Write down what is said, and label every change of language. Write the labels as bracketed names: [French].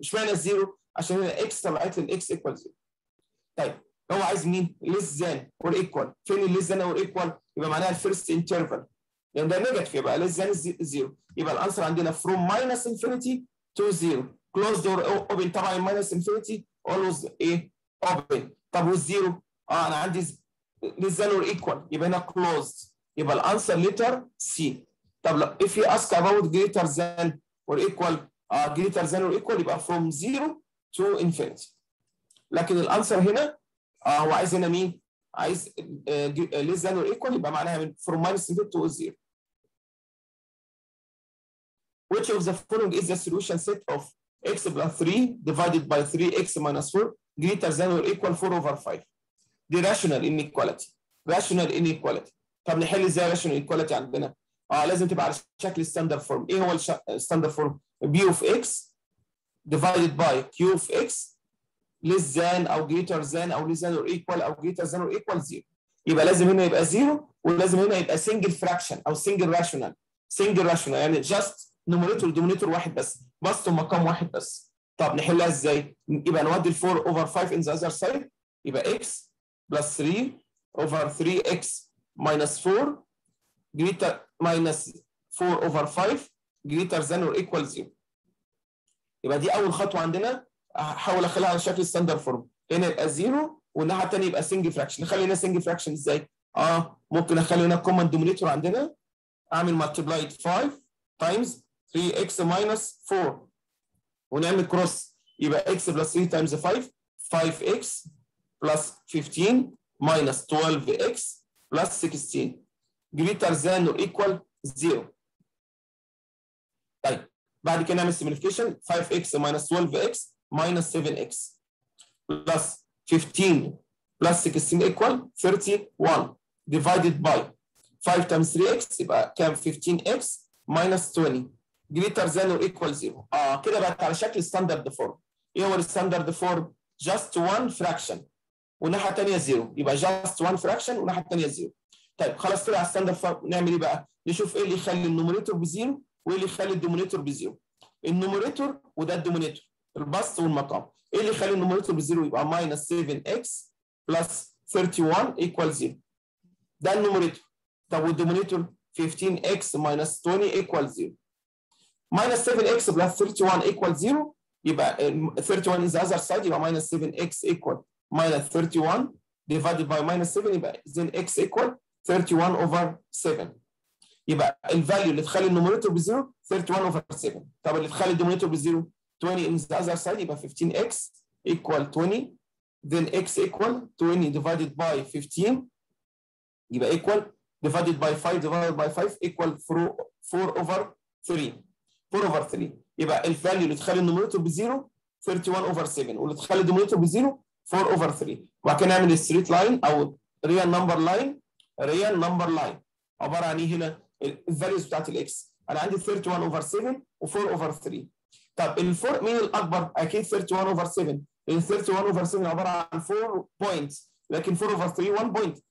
[Arabic] اشمعنى الزيرو؟ عشان هنا اكس طلعت لي الاكس ايكوال 0. طيب هو عايز مين؟ [English] Less than or equal. فين الليس than or equal? [Arabic] يبقى معناها [English] الفيرست انترفال لان ده نيجاتيف يبقى ليس ذان 0 [Arabic] يبقى الانسر عندنا [English] from minus infinity to 0 closed or open. طبعا minus infinity always ايه؟ open. [Arabic] طب والزيرو؟ انا عندي [English] less than or equal [Arabic] يبقى هنا closed يبقى الانسر [English] letter C. [Arabic] طب لو [English] if you ask about greater than or equal greater than or equal يبقى from 0 to infinity. [Arabic] لكن الانسر هنا هو عايز هنا مين؟ عايز [English] less than or equal [Arabic] يبقى معناها من [English] from minus infinity to 0. Which of the following is the solution set of x plus 3 divided by 3x minus 4 greater than or equal 4 over 5. [Arabic] دي rational inequality. [English] rational inequality. [Arabic] طب نحل ازاي rational inequality عندنا؟ لازم تبقى على شكل ستاندرد فورم. ايه هو [English] الستاندرد form? b of x divided by q of x less than او greater than او less than or equal او greater than or equal 0. [Arabic] يبقى لازم هنا يبقى 0 ولازم هنا يبقى [English] single fraction [Arabic] او [English] single rational. single rational [Arabic] يعني just نوميريتور ودومينيتور واحد بس بسط مقام واحد بس. طب نحلها ازاي؟ يبقى نودي ال [English] 4 over 5 in the other side يبقى x plus 3 over 3x minus 4 greater minus 4 over 5 greater than or equal 0. [Arabic] يبقى دي اول خطوه عندنا. هحاول اخليها على شكل ستاندرد فورم. هنا يبقى 0 والناحيه الثانيه يبقى [English] Single fraction. [Arabic] نخلي هنا [English] Single fraction ازاي؟ [Arabic] ممكن اخلي هنا [English] common denominator عندنا اعمل multiplied 5 times 3x minus 4 [Arabic] ونعمل كروس يبقى [English] x plus 3 times 5 5x plus 15 minus 12x plus 16 greater than or equal 0. [Arabic] طيب بعد كده نعمل [English] simplification 5x minus 12x minus 7x plus 15 plus 16 equal 31 divided by 5 times 3x [Arabic] يبقى كام [English] 15x minus 20 greater than or equal 0. [Arabic] كده بقت على شكل ستاندرد فورم. ايه هو الستاندرد فورم؟ [English] just one fraction [Arabic] والناحيه الثانيه 0 يبقى just one fraction والناحيه الثانيه 0. طيب خلاص طلع ستاندرد فورم. نعمل ايه بقى؟ نشوف ايه اللي يخلي النوميريتور بزيرو وايه اللي يخلي الدومينيتور بزيرو؟ النوميريتور وده الدومينيتور، البسط والمقام. ايه اللي يخلي النوميريتور بزيرو؟ يبقى [English] Minus 7x plus 31 equal 0. [Arabic] ده النوميريتور. [English] طب والدومينيتور 15x minus 20 equal 0. Minus 7x plus 31 equal 0 يبقى 31 is the other side يبقى minus 7x equal minus 31 divided by minus 7 يبقى then x equal 31 over 7. يبقى الفاليو اللي تخلي النوميريتور بزيرو 31 over 7. [Arabic] طب اللي تخلي الدومينيتور بزيرو [English] 20 in the other side يبقى 15x equal 20 then x equal 20 divided by 15 يبقى equal divided by 5 divided by 5 equal 4 over 3. 4 over 3 يبقى الفاليو اللي تخلي النوميريتور بزيرو 31 over 7 [Arabic] واللي تخلي الدومينيتور بزيرو [English] 4 over 3. [Arabic] وبعد كده نعمل [English] الستريت لاين او real number line. [Arabic] ريال نمبر لاين عباره عن ايه هنا؟ الفاليوز بتاعت الاكس. انا عندي 31 over 7 و4 over 3. طب الفور مين الاكبر؟ اكيد 31 over 7 لان 31 over 7 عباره عن 4 بوينتس لكن 4 over 3 1 بوينت.